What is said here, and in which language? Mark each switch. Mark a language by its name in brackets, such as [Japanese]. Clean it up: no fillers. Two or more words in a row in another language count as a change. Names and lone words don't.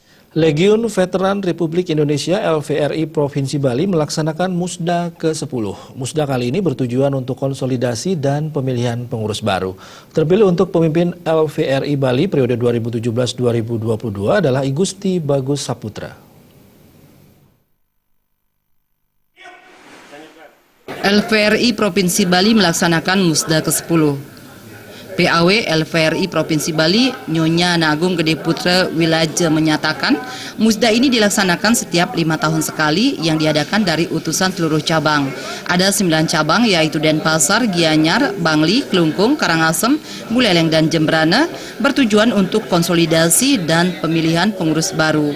[Indonesian] Legiun Veteran Republik Indonesia LVRI Provinsi Bali melaksanakan Musda ke-10. Musda kali ini bertujuan untuk konsolidasi dan pemilihan pengurus baru. Terpilih untuk pemimpin LVRI Bali periode 2017-2022 adalah I Gusti Bagus Saputra. LVRI Provinsi Bali melaksanakan Musda ke-10. PAW LVRI Provinsi Bali, Nyonya Nagung Gede Putra Wilaja menyatakan, Musda ini dilaksanakan setiap 5 tahun sekali yang diadakan dari utusan seluruh cabang. Ada 9 cabang yaitu Denpasar, Gianyar, Bangli, Klungkung, Karangasem, Buleleng, dan Jembrana bertujuan untuk konsolidasi dan pemilihan pengurus baru.